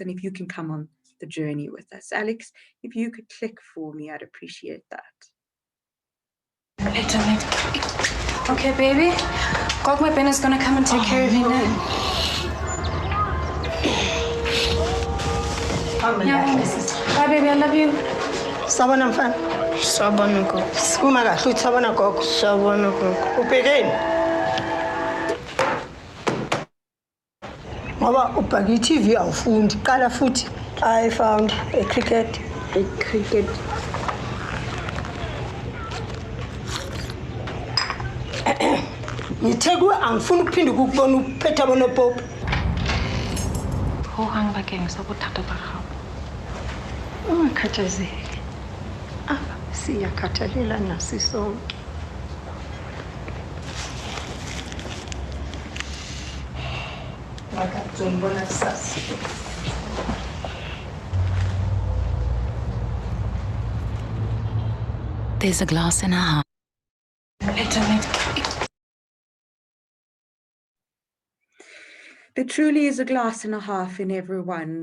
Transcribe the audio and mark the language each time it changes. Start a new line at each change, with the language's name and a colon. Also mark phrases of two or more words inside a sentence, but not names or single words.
English: And if you can come on the journey with us. Alex, if you could click for me, I'd appreciate that. Okay, baby. God, my Ben is going to come and take care of you now. Bye, baby. I love you.
Zulu: Sabona mfana. Sabona gogo. Uma kahle uthi sabona gogo. Sabona gogo. Ubhekeni. Ngoba ubhaka i-TV awufundi. Qala futhi.
English: I found a cricket. A cricket.
Zulu: Ngithe kuwe angifuni ukuphinde ukubona uphethe abonopopo.
Tswana: Ho hang bakeng sa bothata ba gago.
Zulu: Ungakhathazeki. Siyakhathalela nasi sonke. Makazombona kusasa.
English: There's a glass in her heart. There truly is a glass and a half in everyone.